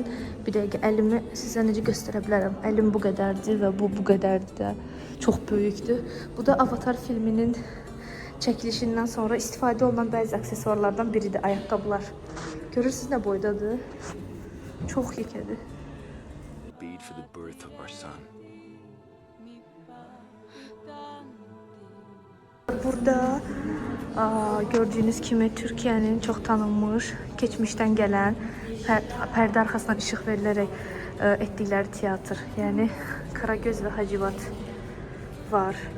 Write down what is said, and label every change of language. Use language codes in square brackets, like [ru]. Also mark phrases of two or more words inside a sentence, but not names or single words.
[az] Bir dəqiqə əlimi sizə necə göstərə bilərəm. Əlim bu qədərdir və bu qədərdir də. Çox böyükdür. Bu da Avatar filminin çəkilişindən sonra istifadə olunan bəzi aksesuarlardan biridir, ayaqqabılar. Görürsünüz nə boydadır? Çox yekədir. [en] Bead for the birth of our son. [az] Burada gördüyünüz kimi Türkiyənin çox tanınmış, keçmişdən gələn, pərdə arxasından işıq verilərək etdikləri teatr, yəni Karagöz və Hacivat var.